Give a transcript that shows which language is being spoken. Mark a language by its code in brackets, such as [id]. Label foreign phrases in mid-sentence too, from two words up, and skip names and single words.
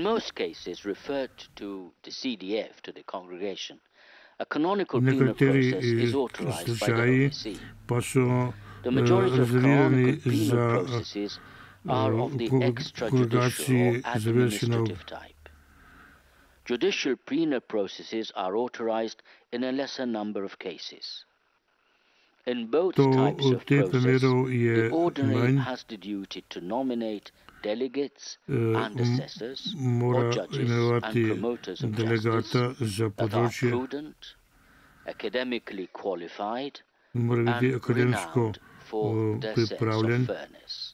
[sl] Nekateri slučaji pa so rezervirani za kongregaciji za verski nauk. [en] Judicial penal processes are authorized in a lesser number of cases. In both types of process, the ordinary has the duty to nominate delegates and assessors or judges and promoters of justice that are prudent, academically qualified, and renowned for their sense of fairness.